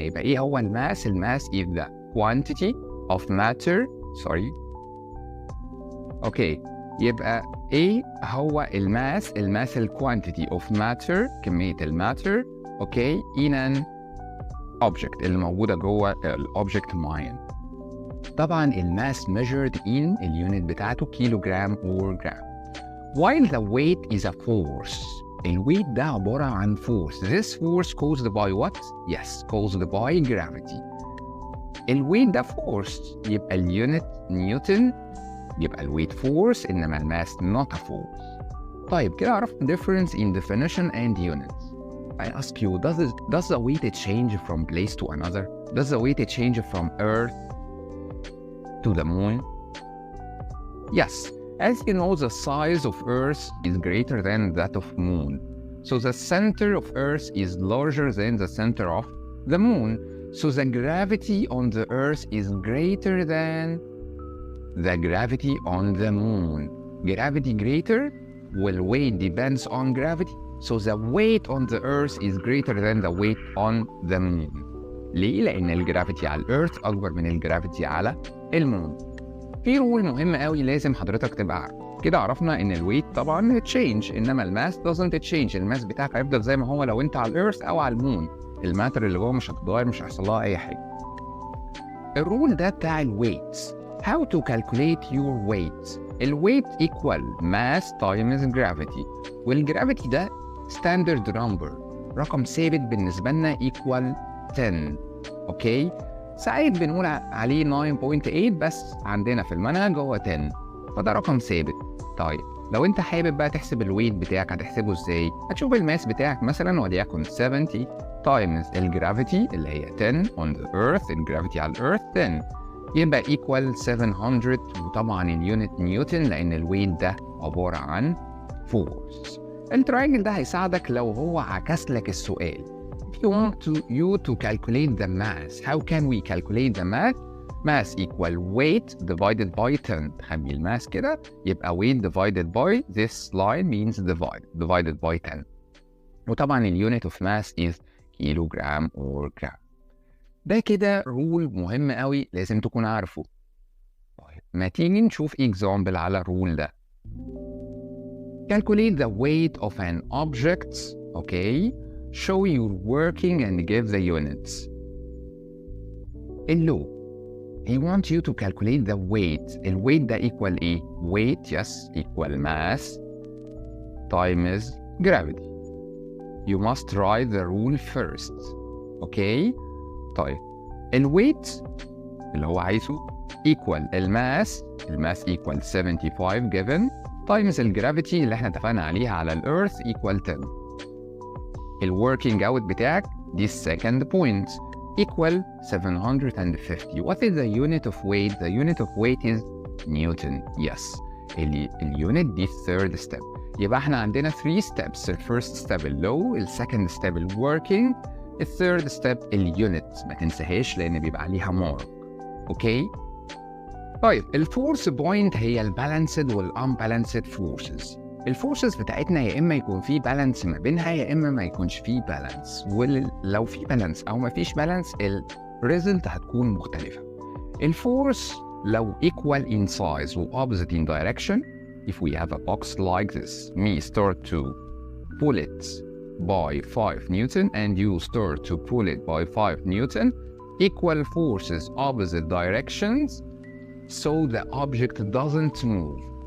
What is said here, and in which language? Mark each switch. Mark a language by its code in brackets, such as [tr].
[ar] يبقى ايه هو الماس؟ الماس [en] is the quantity of matter. [ar] اوكي، يبقى ايه هو الماس؟ الماس الكوانتيتي of matter، كمية الماتر اوكي [en] in an object [ar] اللي موجودة جوه الاوبجكت معين. طبعا الماس [en] measured in [ar] اليونت بتاعته كيلوغرام or جرام. [en] While the weight is a force. [ar] الويت ده عبارة عن force. [en] This force caused by what? Yes, caused by gravity. [ar] الويت ده force يبقى اليونت نيوتن، يبقى الويت force إنما الماس [en] not a force. [ar] طيب كده عرفنا [en] difference in definition and units. I ask you, does the weight change from place to another? Does the weight change from Earth to the moon? Yes, as you know, the size of Earth is greater than that of moon. So the center of Earth is larger than the center of the moon. So the gravity on the Earth is greater than the gravity on the moon. Gravity greater, well, weight depends on gravity. So the weight on the Earth is greater than the weight on the moon. [ar] ليه؟ لأن الجرافيتي على الأرث أكبر من الجرافيتي على المون. في رول مهم قوي لازم حضرتك تبقى عارف. كده عرفنا إن الويت طبعا تشينج، إنما الماس doesn't change. الماس بتاعك هيفضل زي ما هو لو أنت على الأرث أو على المون. الماتر اللي جوه مش هتتغير، مش هيحصل لها أي حاجة. الرول ده بتاع الويت. [en] How to calculate your weight. الويت equal mass times gravity. [ar] والجرافيتي ده standard number، رقم ثابت بالنسبة لنا equal 10. اوكي، ساعات بنقول عليه 9.8 بس عندنا في المنهج هو 10، فده رقم ثابت. طيب لو انت حابب بقى تحسب الويت بتاعك هتحسبه ازاي؟ هتشوف الماس بتاعك مثلا وليكن 70 times الجرافيتي اللي هي 10 [en] on the earth، [ar] الجرافيتي على الارث 10 يبقى equal 700، وطبعا اليونت نيوتن لان الويت ده عبارة عن فورس. التراينجل ده هيساعدك لو هو عكس لك السؤال. [en] If you want you to calculate the mass, how can we calculate the mass? Mass equal weight divided by 10. [ar] خلي الماس كده يبقى [en] weight divided by this line means divided by 10. وطبعا اليونت of mass is kilogram or gram. [ar] ده كده رول مهم قوي لازم تكون عارفه. طيب ما تيجي نشوف example على الرول ده. [en] Calculate the weight of an object. Okay. Show your working and give the units. [ar] اللو [en] he wants you to calculate the weight. الويت ده equal ايه؟ weight yes equal mass times gravity. You must write the rule first. Okay. [ar] طيب الويت اللي هو عايزه equal الماس equal 75 given times الجرافيتي اللي احنا اتفقنا عليها على الارث equal 10. الworking out بتاعك دي second point equal 750. [en] What is the unit of weight? The unit of weight is Newton. Yes. [ar] اليونت دي third step. يبقى احنا عندنا 3 steps. The first step اللو، السكند step الworking، الثيرد ستيب اليونت. ما تنساهاش لان بيبقى عليها مارك. اوكي. طيب الفورس بوينت هي البالانسد والانبالانسد فورسز. الفورسز بتاعتنا يا اما يكون في بالانس ما بينها يا اما ما يكونش في بالانس، ولو في بالانس او ما فيش بالانس الريزلت هتكون مختلفه. الفورس [en] لو equal in size و opposite in direction. If we have a box like this, me start to pull it by 5 Newton and you start to pull it by 5 Newton, equal forces, opposite directions, so the object doesn't move.